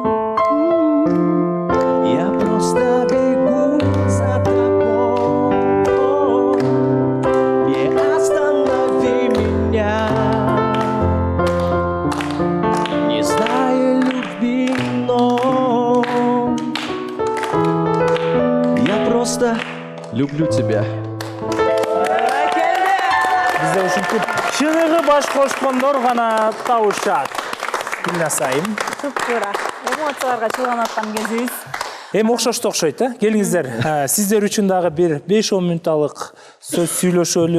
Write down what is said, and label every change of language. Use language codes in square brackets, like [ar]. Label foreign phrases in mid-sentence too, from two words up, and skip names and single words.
[ru] Я просто бегу за тобой. Не останови меня. Не знаю любви иной. Я просто люблю тебя. [ky] Бизде ушинтип чыныгы баш кошкондор гана табышат. Гүлназ айым. Туура. Эмоцияларга чыгып аткан кезибиз. Эми окшошту окшойт, Келиңиздер. Сиздер үчүн дагы бир 5-10 мүнөттүк сөз сүйлөшөлү.